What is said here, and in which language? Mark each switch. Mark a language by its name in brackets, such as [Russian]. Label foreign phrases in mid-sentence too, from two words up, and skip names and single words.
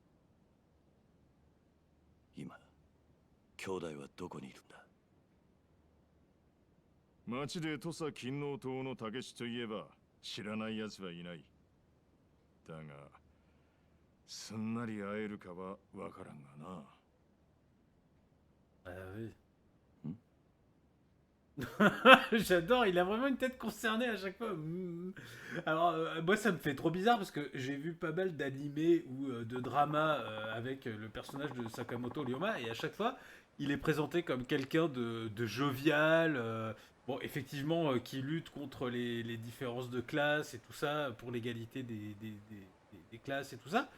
[Japanese] 今兄弟はどこにいるんだ？町で土佐勤王党の竹地といえば知らない奴はいない。だがすんなり会えるかはわからんがな。 [French] Ah oui. J'adore, il a vraiment une tête concernée à chaque fois. Alors, moi, ça me fait trop bizarre parce que j'ai vu pas mal d'animés ou de dramas avec le personnage de Sakamoto Ryoma et à chaque fois, il est présenté comme quelqu'un de jovial, bon, effectivement, qui lutte contre les différences de classe et tout ça, pour l'égalité des classes et tout ça.